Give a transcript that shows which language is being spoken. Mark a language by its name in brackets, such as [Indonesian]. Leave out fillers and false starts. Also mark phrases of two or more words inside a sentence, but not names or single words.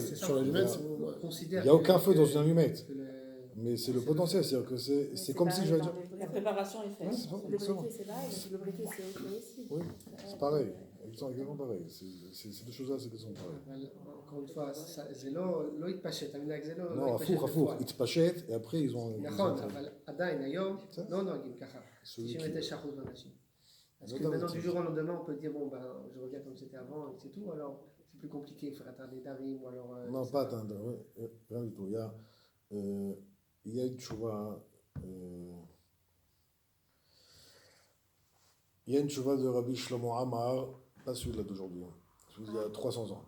[French] sur l'allumette, il n'y a aucun feu dans une allumette. Mais c'est le potentiel, c'est-à-dire que c'est comme si je vais dire. La préparation est faite. Le briquet, c'est pareil, le briquet, c'est OK aussi. Oui, c'est pareil. Exactement pareil. C'est deux choses-là, c'est que sont pareilles. Encore une fois, c'est [Hebrew] לא התפשט, המילה זה לא הפוך, התפשט, [French] et après ils ont... [Hebrew] נכון, אבל עדיין היום לא נוהגים ככה, 99% מהאנשים. [French] Parce que maintenant, du jour au lendemain, on peut dire, bon, ben, je reviens comme c'était avant, et c'est tout, alors c'est plus compliqué, il faut atteindre les darim ou alors. Non, pas atteindre, rien du tout. Il y a une chouva. Il y a une chouva de Rabbi Shlomo Amar, pas celui-là d'aujourd'hui, celui d'il y a 300 ans.